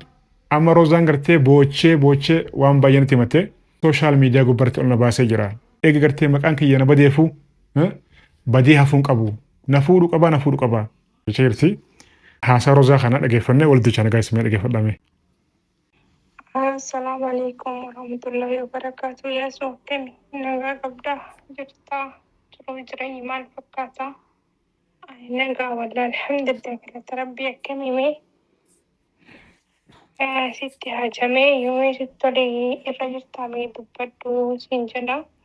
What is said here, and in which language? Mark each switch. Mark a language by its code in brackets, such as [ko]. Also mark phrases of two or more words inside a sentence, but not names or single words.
[om] Amma Roozaan gartee boochee waan baay'ee natti himattee [en] sooshaal miidiyaa [om] gubbaatti ol na baasee jira. Eega gartee maqaan kiyya na badeefuu badii hafuun qabu. Na fuudhu qabaa. Jechaa jirti. Haasaa Roozaa kana dhageeffannee walitti jechaa nagaa isin dhageeffadhame. [ar] السلام عليكم ورحمة الله وبركاته. [om] Yesu akkami nagaa qabdaa jirtaa jiruu jireenya maal fakkaata? Nagaa [ar] والله الحمد لله [om] galata rabbii akkami mee? Sitti hajamee yoomii sitti tolee irra jirtaa mee dubbadhu siin jedha.